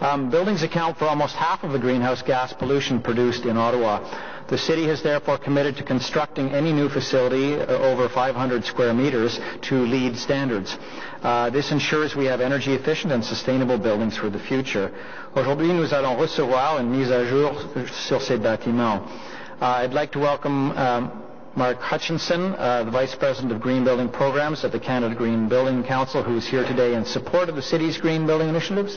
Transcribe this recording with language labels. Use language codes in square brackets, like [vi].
[en] Buildings account for almost half of the greenhouse gas pollution produced in Ottawa. The city has therefore committed to constructing any new facility over 500 square meters to LEED standards. This ensures we have energy efficient and sustainable buildings for the future. [fr] Aujourd'hui, nous allons recevoir une mise à jour sur ces bâtiments. [en] I'd like to welcome Mark Hutchinson, the Vice President of Green Building Programs at the Canada Green Building Council, who is here today in support of the city's green building initiatives.